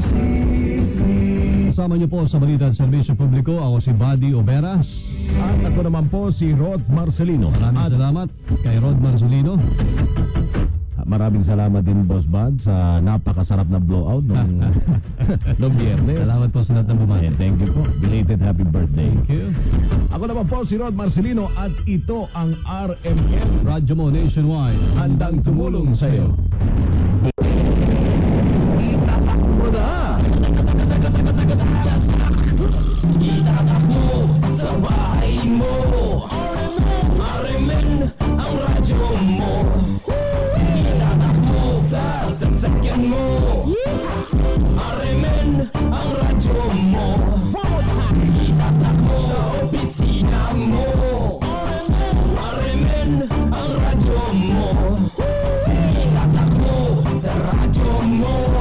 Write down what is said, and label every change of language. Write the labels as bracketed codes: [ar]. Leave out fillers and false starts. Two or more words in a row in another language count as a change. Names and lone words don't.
[tl] Kasama niyo po sa Balita at Serbisyo Publiko, ako si Buddy Oberas. At ako naman po si Rod Marcelino. Maraming salamat kay Rod Marcelino. Maraming salamat din, Boss Bud, sa napakasarap na blowout nung Biyernes. Salamat po sa lahat ng bumati. [en] Thank you po. Belated happy birthday. Thank you. [tl] Ako naman po si Rod Marcelino at ito ang RMN Radyo mo Nationwide. Handang tumulong sa iyo. Itatakbo na! Itatakbo sa bahay mo! RMN ang radyo mo! Itatakbo sa sasakyan mo! RMN ang radyo mo! Itatakbo sa opisina mo! RMN ang radyo mo! Itatakbo sa radyo mo!